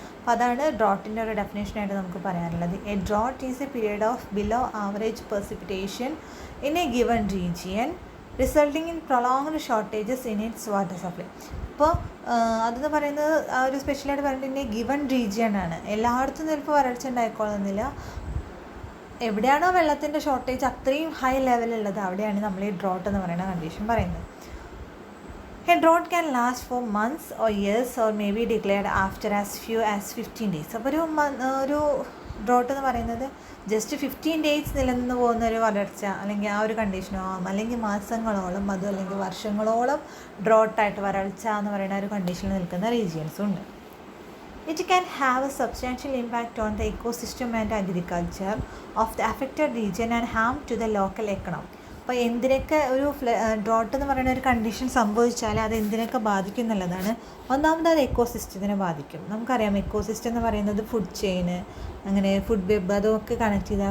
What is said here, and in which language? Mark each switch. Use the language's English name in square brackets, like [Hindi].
[Malayalam] അപ്പോൾ അതാണ് ഡ്രോട്ടിൻ്റെ ഒരു ഡെഫിനേഷനായിട്ട് നമുക്ക് പറയാനുള്ളത്. [English] A drought is a period of below average precipitation in a given region resulting in prolonged shortages in its water supply. [Malayalam] അപ്പോൾ അതെന്ന് പറയുന്നത് ആ ഒരു സ്പെഷ്യലായിട്ട് പറഞ്ഞിട്ടുണ്ടെങ്കിൽ ഗിവൺ റീജിയൻ ആണ്. എല്ലായിടത്തും ചിലപ്പോൾ വരൾച്ച ഉണ്ടായിക്കൊള്ളുന്നില്ല. എവിടെയാണോ വെള്ളത്തിൻ്റെ ഷോർട്ടേജ് അത്രയും ഹൈ ലെവലുള്ളത് അവിടെയാണ് നമ്മൾ ഈ ഡ്രോട്ട് എന്ന് പറയുന്ന കണ്ടീഷൻ പറയുന്നത്. [English] A drought can last for months or years or may be declared after as few as 15 days. [Malayalam] അപ്പോൾ ഒരു ഡ്രോട്ട് എന്ന് പറയുന്നത് ജസ്റ്റ് 15 ഡേയ്സ് നിലനിന്ന് പോകുന്ന ഒരു വരൾച്ച അല്ലെങ്കിൽ ആ ഒരു കണ്ടീഷനോ അല്ലെങ്കിൽ മാസങ്ങളോളം അതും അല്ലെങ്കിൽ വർഷങ്ങളോളം ഡ്രോട്ടായിട്ട് വരൾച്ച എന്ന് പറയുന്ന ഒരു കണ്ടീഷനിൽ നിൽക്കുന്ന റീജിയൻസും ഉണ്ട്. [English] It can have a substantial impact on the ecosystem and agriculture of the affected region and harm to the local economy. [Malayalam] അപ്പോൾ എന്തിനൊക്കെ ഒരു ഡ്രോട്ട് എന്ന് പറയുന്ന ഒരു കണ്ടീഷൻ സംഭവിച്ചാൽ അത് എന്തിനൊക്കെ ബാധിക്കും എന്നുള്ളതാണ്. ഒന്നാമത് അത് എക്കോസിസ്റ്റത്തിനെ ബാധിക്കും. നമുക്കറിയാം എക്കോസിസ്റ്റം എന്ന് പറയുന്നത് ഫുഡ് ചെയിന്, അങ്ങനെ ഫുഡ് വെബ് അതൊക്കെ കണക്ട് ചെയ്താൽ.